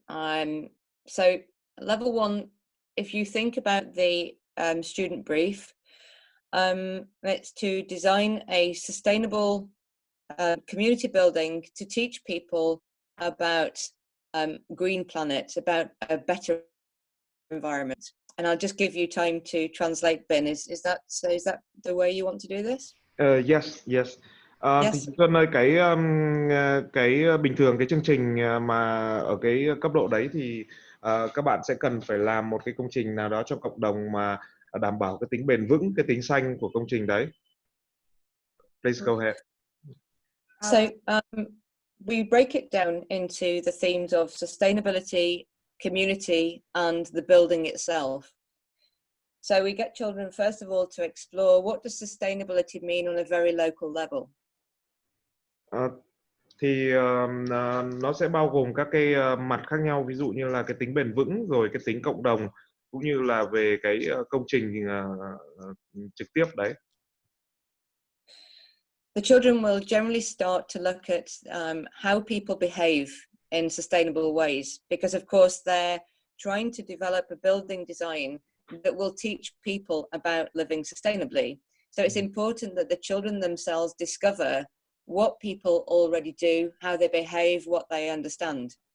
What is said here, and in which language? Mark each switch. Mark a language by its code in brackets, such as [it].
[en] So level 1, if you think about the student brief, it's to design a sustainable community building to teach people about green planet, about a better environment. And I'll just give you time to translate, Ben. Is that the way you want to do this? Yes. Yes. [vi] Thì Xuân ơi, cái bình thường cái chương trình mà ở cái cấp độ đấy thì các bạn sẽ cần phải làm một cái công trình nào đó trong cộng đồng mà đảm bảo cái tính bền vững, cái tính xanh của công trình đấy. [en] Please go ahead. So we break it down into the themes of sustainability, community, and the building itself. So we get children, first of all, to explore what does sustainability mean on a very local level. [vi] Thì nó sẽ bao gồm các cái mặt khác nhau, ví dụ như là cái tính bền vững, rồi cái tính cộng đồng, cũng như là về cái công trình trực tiếp đấy. [en] The children will generally start to look at how people behave in sustainable ways, because of course they're trying to develop a building design that will teach people about living sustainably. So it's important that the children themselves discover what people already do, how they behave, what they understand.